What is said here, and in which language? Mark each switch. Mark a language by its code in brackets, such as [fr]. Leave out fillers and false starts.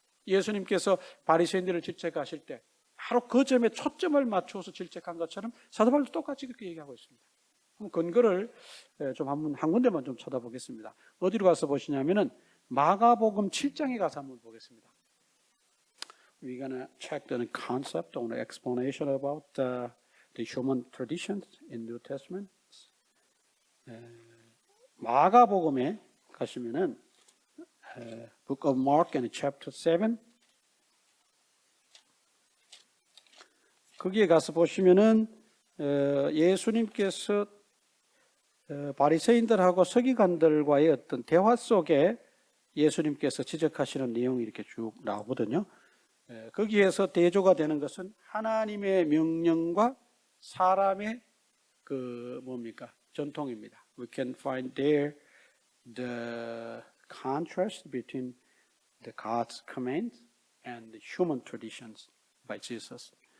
[ko] 예수님께서 바리새인들을 질책하실 때 바로 그 점에 초점을 맞춰서 질책한 것처럼 사도 바울도 똑같이 그렇게 얘기하고 있습니다. 근거를 좀 한 군데만 좀 쳐다보겠습니다. 어디로 가서 보시냐면은 마가복음 7장에 가서 한번 보겠습니다. [en] We're gonna check the concept or the explanation about the human traditions in New Testament. [ko] 마가복음에 가시면은 [en] Book of Mark and chapter 7. [ko] 거기에 가서 보시면은 예수님께서 바리새인들하고 서기관들과의 어떤 대화 속에 예수님께서 지적하시는 내용이 이렇게 쭉 나오거든요. 거기에서 대조가 되는 것은 하나님의 명령과 사람의 그 뭡니까? 전통입니다. [en] We can find there the contrast between the God's commands and the human traditions by Jesus.